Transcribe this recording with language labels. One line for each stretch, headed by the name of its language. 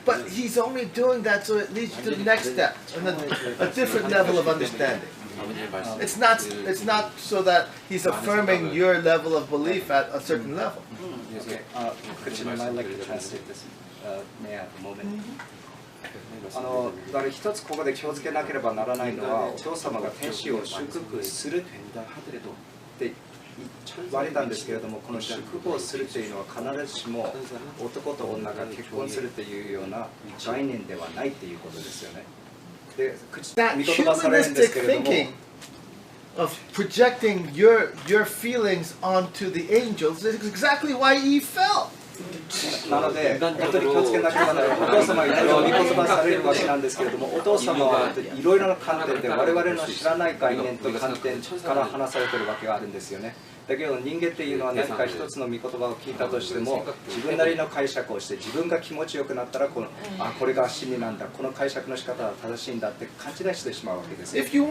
English: But He's only doing that so it leads you to the next step, and a different level of understanding. It's not so that He's affirming your level of belief at a certain level. Okay, Christian, I might like to translate this. May I have a moment?
Japanese: だから一つここで気をつけなければならないのは、お父様が天使を祝福するって言われたんですけれども、この祝福をするというのは必ずしも男と女が結婚するというような概念ではないということですよね。で、
English: That humanistic thinking of projecting your feelings onto the angels is exactly why Eve fell.
Japanese: なので、本当に気をつけなければならない。お父様がいろいろ見言葉されるわけなんですけれども、お父様はいろいろな観点で我々の知らない概念と観点から話されているわけがあるんですよね。だけど人間っていうのは何か一つの御言葉を聞いたとしても、自分なりの解釈をして自分が気持ちよくなったらこれが真理なんだ、この解釈の仕方は正しいんだって勘違いしてしまうわけですよ。